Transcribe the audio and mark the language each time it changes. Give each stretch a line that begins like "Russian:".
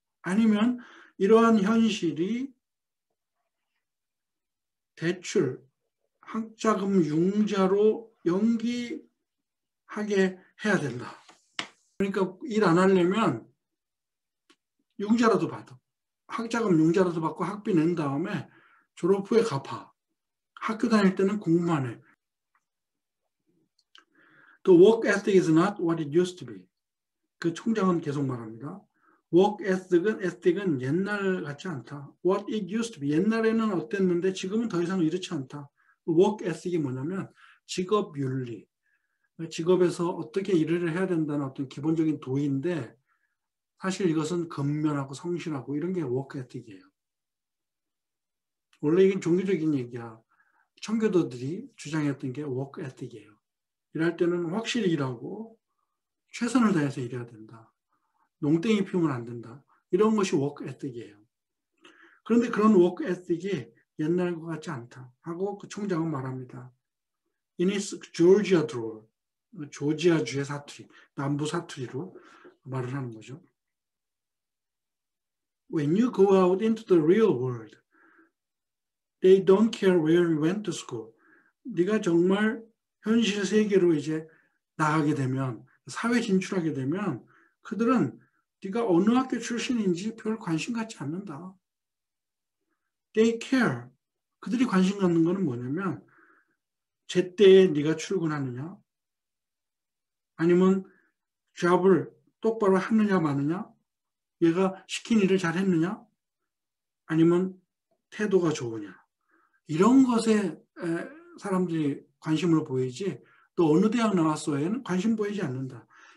Korean: 아니면 이러한 현실이 대출, 학자금 융자로 연기하게 해야 된다. 그러니까 일 안 하려면 융자라도 받아. 학자금 융자라도 받고 학비 낸 다음에 졸업 후에 갚아. 학교 다닐 때는 공부만 해.
English: The work ethic is not what it used to be.
Korean: 그 총장은 계속 말합니다. work ethic은 옛날 같지 않다.
English: What it used to be.
Korean: 옛날에는 어땠는데 지금은 더 이상 이렇지 않다. work ethic이 뭐냐면 직업 윤리. 직업에서 어떻게 일을 해야 된다는 어떤 기본적인 도의인데 사실 이것은 근면하고 성실하고 이런 게 work ethic이에요. 원래 이게 종교적인 얘기야. 청교도들이 주장했던 게 work ethic이에요. 일할 때는 확실히 일하고 최선을 다해서 일해야 된다. 농땡이 피우면 안 된다. 이런 것이 워크 에틱이에요. 그런데 그런 워크 에틱이 옛날과 같지 않다 하고 그 총장은 말합니다.
English: In his Georgia drawl,
Korean: 조지아주의 사투리, 남부 사투리로 말을 하는 거죠.
English: When you go out into the real world, they don't care where you went to school.
Korean: 네가 정말 현실 세계로 이제 나가게 되면, 사회 진출하게 되면 그들은 네가 어느 학교 출신인지 별 관심 갖지 않는다.
English: They care.
Korean: 그들이 관심 갖는 것은 뭐냐면 제때에 네가 출근하느냐 아니면 잡을 똑바로 하느냐 마느냐 얘가 시킨 일을 잘 했느냐 아니면 태도가 좋으냐 이런 것에 사람들이 관심을 보이지 또 어느 대학 나왔어에는 관심 보이지 않는다.